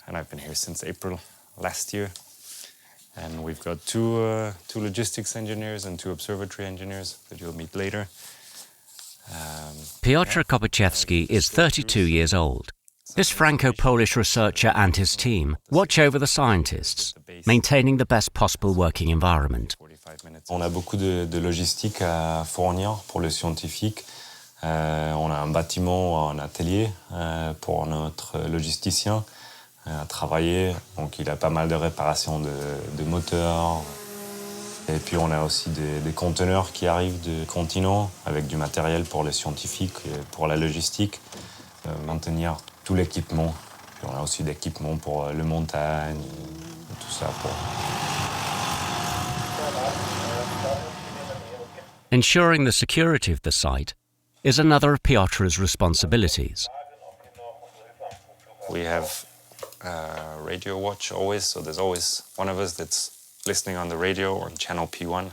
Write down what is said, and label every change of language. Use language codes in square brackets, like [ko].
[en] And I've been here since April last year. And we've got two logistics engineers and 2 observatory engineers that you'll meet later. Piotr Kopachevsky is 32 years old. This Franco-Polish researcher and his team watch over the scientists, maintaining the best possible working environment. [fr] On a beaucoup de logistique à fournir pour le scientifique. On a un bâtiment, un atelier pour notre logisticien à travailler. Donc il a pas mal de réparations de moteurs. Et puis on a aussi des conteneurs qui arrivent du continent avec du matériel pour les scientifiques et pour la logistique. Maintenir tout l'équipement. Puis on a aussi d'équipements pour les montagnes, tout ça. [en] Ensuring the security of the site is another of Piotr's responsibilities. We have radio watch always, so there's always one of us that's listening on the radio on channel P1.